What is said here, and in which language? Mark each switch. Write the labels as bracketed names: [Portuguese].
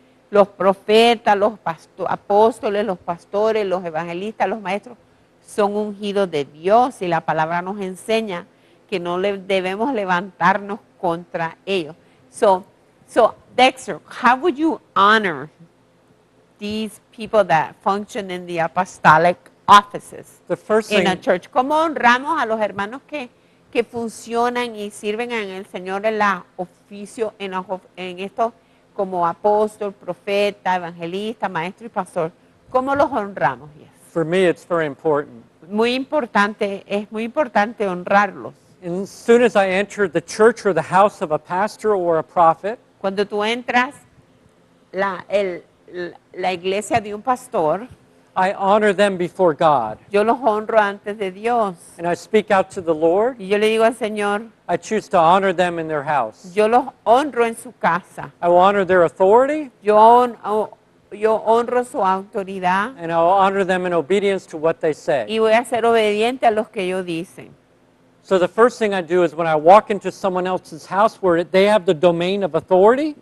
[Spanish] Los profetas, los apóstoles, los pastores, los evangelistas, los maestros son ungidos de Dios y la palabra nos enseña que no debemos levantarnos contra ellos. [English] So Dexter, how would you honor these people that function in the apostolic offices The first in a thing, church? [Spanish] ¿Cómo honramos a los hermanos que funcionan y sirven en el Señor en la oficio, en estos como apóstol, profeta, evangelista, maestro y pastor? ¿Cómo los honramos? Yes. [English] for me, it's very important. [Spanish] Muy importante, es muy importante honrarlos. [English] And as soon as I enter the church or the house of a pastor or a prophet, [Spanish] Cuando tú entras la iglesia de un pastor, [English] I honor them before God. [Spanish] yo los honro antes de Dios. [English] And I speak out to the Lord. [Spanish] Y yo le digo al Señor, [English] I choose to honor them in their house. [Spanish] yo los honro en su casa. [English] I will honor their authority, [Spanish] Yo honro su autoridad [English] and I will honor them in obedience to what they say. [Spanish] y voy a ser obediente a los que ellos dicen. [English] So the first thing I do is when I walk into someone else's house where they have the domain of authority,